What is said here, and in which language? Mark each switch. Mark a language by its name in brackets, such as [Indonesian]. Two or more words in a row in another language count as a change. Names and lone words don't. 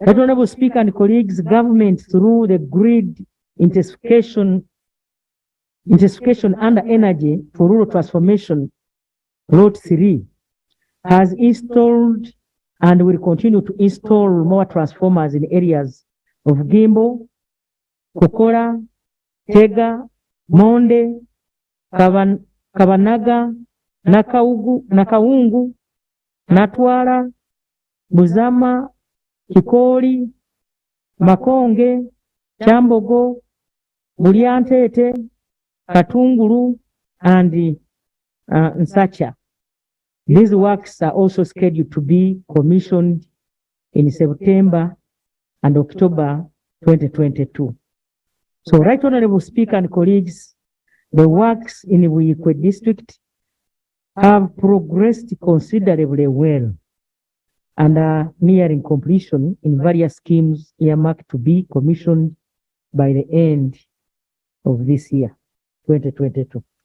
[English] Right Honorable Speaker and colleagues, government through the grid intensification under energy for rural transformation, Lot 3, has installed and will continue to install more transformers in areas of Gimbo, Kokora, Tega, Monde, Kabanaga, Nakaungu, Natwara, Buzama, Kikoli, Makonge, Chambogo, Buliantete, Katunguru, and Nsacha. These works are also scheduled to be commissioned in September and October 2022. So, Right Honorable Speaker and colleagues, the works in Wikwe district have progressed considerably well and are nearing completion in various schemes earmarked to be commissioned by the end of this year, 2022.